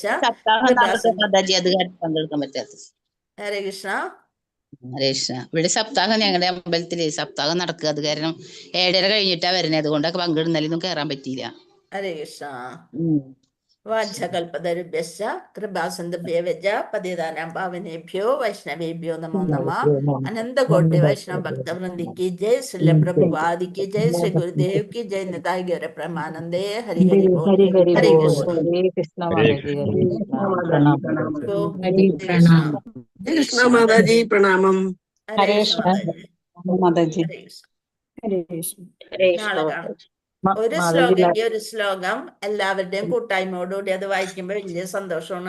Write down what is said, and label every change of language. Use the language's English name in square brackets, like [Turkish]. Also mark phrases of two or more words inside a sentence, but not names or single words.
[Malayalam] സപ്താഹം നടത്തും കൃപാസിന്ധു. മാതാജി, അത് കാരണം പങ്കെടുക്കാൻ പറ്റാത്തത്. [Sanskrit] ഹരേ കൃഷ്ണ. ഹരേ കൃഷ്ണ. [Malayalam] ഇവിടെ സപ്താഹം, ഞങ്ങളുടെ അമ്പലത്തില് സപ്താഹം നടക്കുക. അത് കാരണം 7:30 കഴിഞ്ഞിട്ടാ വരുന്നത്. അതുകൊണ്ടൊക്കെ പങ്കെടുന്നാലൊന്നും കയറാൻ പറ്റിയില്ല. [Sanskrit] ഹരേ കൃഷ്ണ. വാഞ്ചകൽപതരുഭ്യശ്ച കൃപാസിന്ധുഭ്യവച പതിതാനാം പാവനേഭ്യോ വൈഷ്ണവേഭ്യോ നമോ നമഃ. [Hindi] अनंत वैष्णव भक्त वृंद की जय, श्रील प्रभुपाद की जय, श्री गुरुदेव की जय, [Bangla] নিতাই গৌর প্রেমানন্দে. হরি হরি বোল. [Sanskrit] ഹരി ഹരി हरे ബോൾ. कृष्ण. ഹരേ കൃഷ്ണ മാതാജി, ഹരേ കൃഷ്ണ. പ്രണാമം. तो ഹരി हरे [Malayalam] പ്രണാമം. കൃഷ്ണ മാതാജി പ്രണാമം. [Sanskrit] हरे कृष्ण माताजी. [Malayalam] മാതാജി. [Sanskrit] हरे कृष्ण. ഹരേ കൃഷ്ണ. [Malayalam] നാളെ കാണാം. ഒരു മാതാജി ശ്ലോകയ്ക്ക് ഒരു ശ്ലോകം എല്ലാവരുടെയും കൂട്ടായ്മയോടുകൂടി അത് വായിക്കുമ്പോ വലിയ സന്തോഷമാണ്.